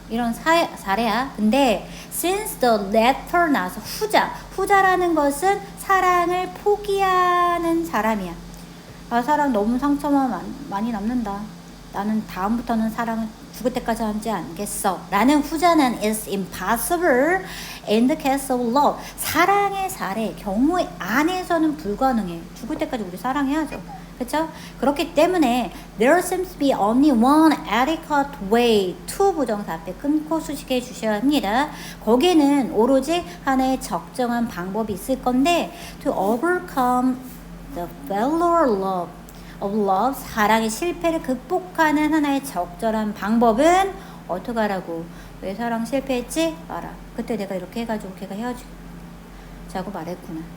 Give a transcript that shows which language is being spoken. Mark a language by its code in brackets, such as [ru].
[ko] 이런 사례야. 근데 [en] since the latter [ko] 나서 후자라는 것은 사랑을 포기하는 사람이야. 사랑 너무 상처만 많이 남는다. 나는 다음부터는 사랑을 죽을 때까지 하지 않겠어. 라는 후자는 [en] is impossible in the case of love. [ko] 사랑의 사례, 경우 안에서는 불가능해. 죽을 때까지 우리 사랑해야죠. 그렇죠? 그렇기 때문에 [en] there seems to be only one adequate way to [ko] 부정사 앞에 끊고 수식해 주셔야 합니다. 거기에는 오로지 하나의 적정한 방법이 있을 건데 [en] to overcome the failure of love [ko] 사랑의 실패를 극복하는 하나의 적절한 방법은 어떻게 하라고? 왜 사랑 실패했지? 알아. 그때 내가 이렇게 해가지고 걔가 헤어지자고 말했구나.